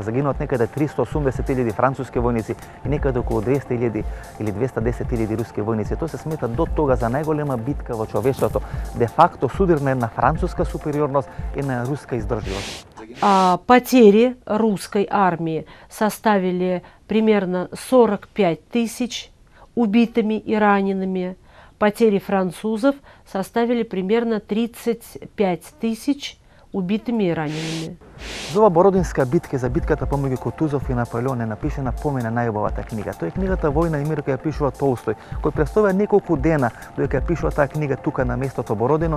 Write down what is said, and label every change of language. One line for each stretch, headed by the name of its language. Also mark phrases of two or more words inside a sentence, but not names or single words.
Macedonian: Загинуваат некаде 380.000 француски војници и некаде околу 200.000 или 210.000 руски војници. Тоа се смета до тога за најголема битка во човештвото. Де факто судир на една француска супериорност и на руска издржливост.
Russian: Потери русской армии составили примерно 45 тысяч убитыми и ранеными. Потери французов составили примерно 35 тысяч убитыми и ранеными.
Macedonian: За ова Бородинска битка, за битката помеѓу Кутузов и Наполеон е напишена помина најубавата книга. Тоа е книгата Војна и мир која ја пишува Толстој, кој представува неколку дена додека ја пишува таа книга тука на местото Бородино.